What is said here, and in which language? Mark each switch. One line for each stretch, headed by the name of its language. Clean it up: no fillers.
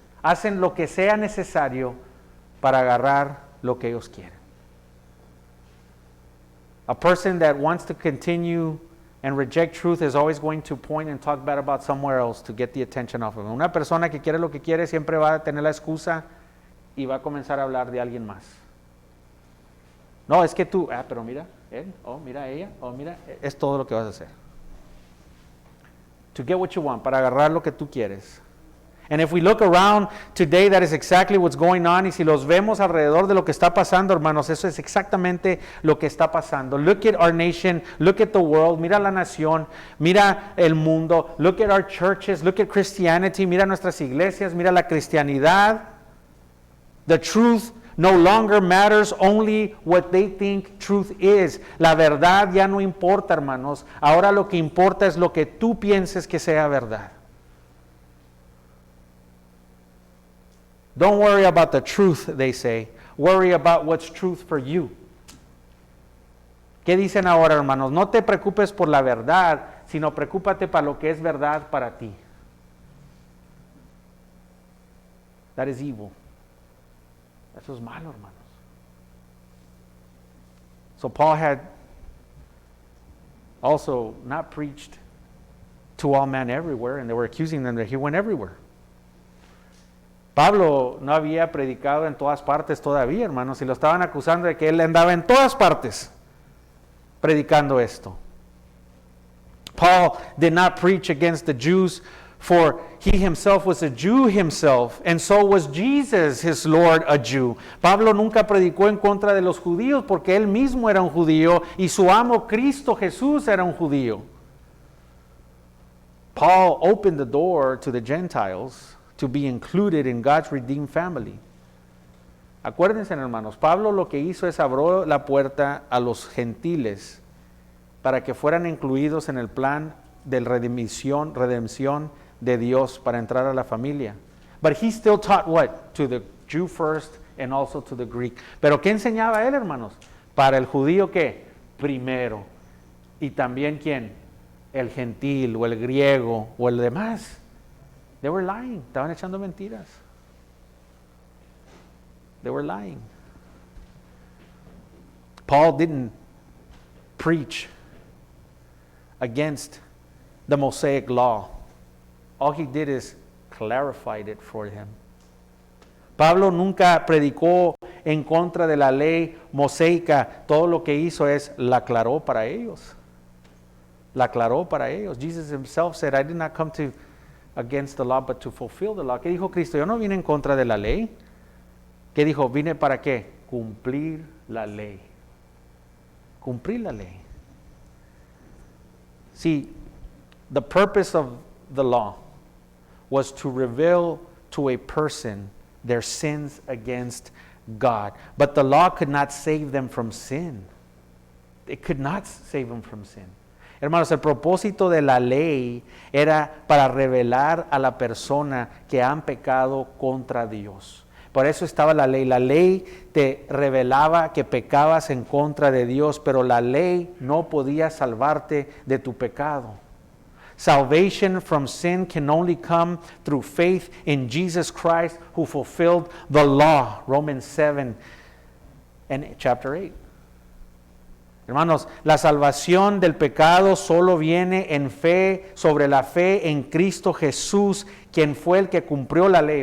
Spanish: Hacen lo que sea necesario para agarrar lo que ellos quieren.
English: A person that wants to continue and reject truth is always going to point and talk bad about somewhere else to get the attention off of him.
Spanish: Una persona que quiere lo que quiere siempre va a tener la excusa y va a comenzar a hablar de alguien más. No, es que tú, pero mira, él, mira ella, mira, es todo lo que vas a hacer.
English: To get what you want,
Spanish: para agarrar lo que tú quieres.
English: And if we look around today, that is exactly what's going on.
Spanish: Y si los vemos alrededor de lo que está pasando, hermanos, eso es exactamente lo que está pasando.
English: Look at our nation, look at the world,
Spanish: mira la nación, mira el mundo,
English: look at our churches, look at Christianity,
Spanish: mira nuestras iglesias, mira la cristianidad.
English: The truth no longer matters only what they think truth is.
Spanish: La verdad ya no importa, hermanos. Ahora lo que importa es lo que tú pienses que sea verdad.
English: Don't worry about the truth, they say. Worry about what's truth for you.
Spanish: ¿Qué dicen ahora, hermanos? No te preocupes por la verdad, sino preocúpate para lo que es verdad para ti.
English: That is evil.
Spanish: Eso es malo, hermanos.
English: So Paul had also not preached to all men everywhere, and they were accusing them that he went everywhere.
Spanish: Pablo no había predicado en todas partes todavía, hermanos, y lo estaban acusando de que él andaba en todas partes predicando esto.
English: Paul did not preach against the Jews, for he himself was a Jew himself, and so was Jesus, his Lord, a Jew.
Spanish: Pablo nunca predicó en contra de los judíos, porque él mismo era un judío, y su amo Cristo Jesús era un judío.
English: Paul opened the door to the Gentiles to be included in God's redeemed family.
Spanish: Acuérdense, hermanos, Pablo lo que hizo es abrió la puerta a los gentiles para que fueran incluidos en el plan de redención de Dios para entrar a la familia.
English: But he still taught what? To the Jew first and also to the Greek.
Spanish: Pero ¿qué enseñaba él, hermanos? Para el judío, ¿qué? Primero. Y también, ¿quién? El gentil o el griego o el demás.
English: They were lying.
Spanish: Estaban echando mentiras.
English: They were lying. Paul didn't preach against the Mosaic law. All he did is clarified it for him.
Spanish: Pablo nunca predicó en contra de la ley mosaica. Todo lo que hizo es la aclaró para ellos. La aclaró para ellos.
English: Jesus himself said, I did not come to against the law, but to fulfill the law.
Spanish: ¿Qué dijo Cristo? Yo no vine en contra de la ley. ¿Qué dijo? Vine para qué? Cumplir la ley. Cumplir la ley.
English: See, the purpose of the law was to reveal to a person their sins against God. But the law could not save them from sin. It could not save them from sin.
Spanish: Hermanos, el propósito de la ley era para revelar a la persona que han pecado contra Dios. Por eso estaba la ley. La ley te revelaba que pecabas en contra de Dios, pero la ley no podía salvarte de tu pecado.
English: Salvation from sin can only come through faith in Jesus Christ, who fulfilled the law. Romans 7 and chapter 8.
Spanish: Hermanos, la salvación del pecado solo viene en fe, sobre la fe en Cristo Jesús, quien fue el que cumplió la ley.